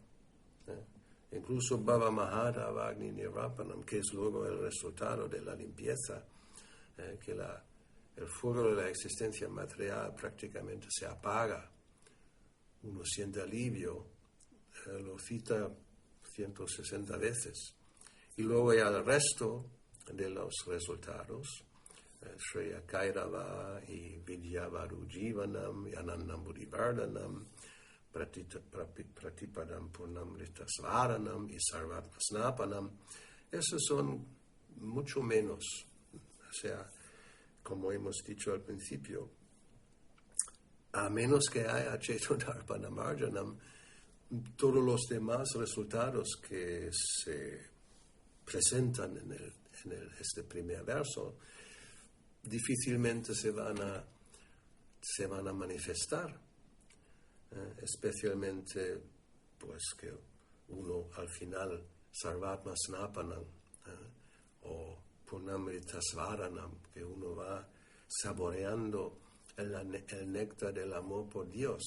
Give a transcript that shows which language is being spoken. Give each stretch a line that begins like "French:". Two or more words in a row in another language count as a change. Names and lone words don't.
Sanskrit: Incluso Bhava Mahadava Agni Nirvapanam,
Spanish: que es luego el resultado de la limpieza, que el fuego de la existencia material prácticamente se apaga. Uno siente alivio, lo cita 160 veces. Y luego ya el resto de los resultados,
Sanskrit: Shreya Kairava y Vidyavaru Jivanam y Anandam Buddhivardhanam, Pratipadam Purnamrita Svaranam y Sarvatma Snapanam.
Spanish: Esos son mucho menos. O sea, como hemos dicho al principio, a menos que haya Cetodarpana Marjanam, todos los demás resultados que se presentan en este primer verso difícilmente se van a manifestar, especialmente pues que uno al final
Sanskrit: Sarvatma Snapanam
Spanish: o
Sanskrit: Purnamrita Svaranam,
Spanish: que uno va saboreando el néctar del amor por Dios.